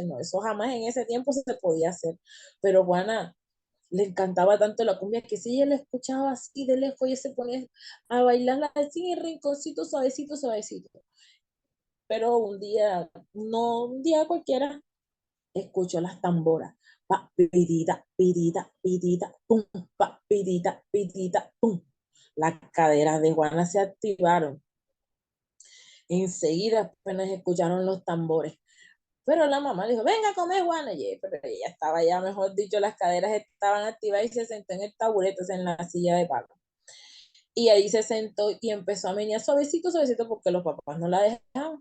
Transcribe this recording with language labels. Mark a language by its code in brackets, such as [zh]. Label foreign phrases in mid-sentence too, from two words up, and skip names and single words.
[es] No, eso jamás en ese tiempo se podía hacer. Pero Juana le encantaba tanto la cumbia que si ella la escuchaba así de lejos, ella se ponía a bailarla así en rinconcito, suavecito, suavecito. Pero un día, no un día cualquiera, escucho las tamboras. Pa, pidita, pidita, pidita, pum, pa, pidita, pidita, pum. Las caderas de Juana se activaron. Enseguida apenas escucharon los tambores. Pero la mamá le dijo, venga a comer, Juana. Pero ella estaba ya, mejor dicho, las caderas estaban activadas y se sentó en el taburete, en la silla de palo. Y ahí se sentó y empezó a menear suavecito, suavecito, porque los papás no la dejaban.